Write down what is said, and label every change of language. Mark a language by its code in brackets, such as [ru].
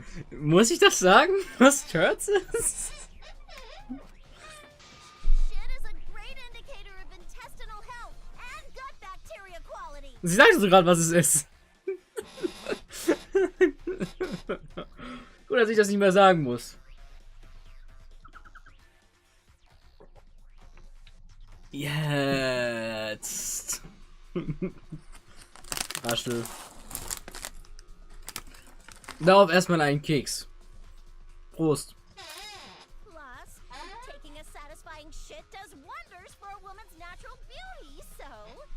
[de] Muss ich das sagen, was Turds ist? [en] Shit is a great indicator of intestinal health and gut bacteria quality. [de] Sie sagte so gerade, was es ist. Gut, dass ich das nicht mehr sagen muss. Jetzt. Raschel. Darauf erstmal einen Keks. Prost. [en] Plus, taking a satisfying shit does wonders for a woman's natural beauty, so...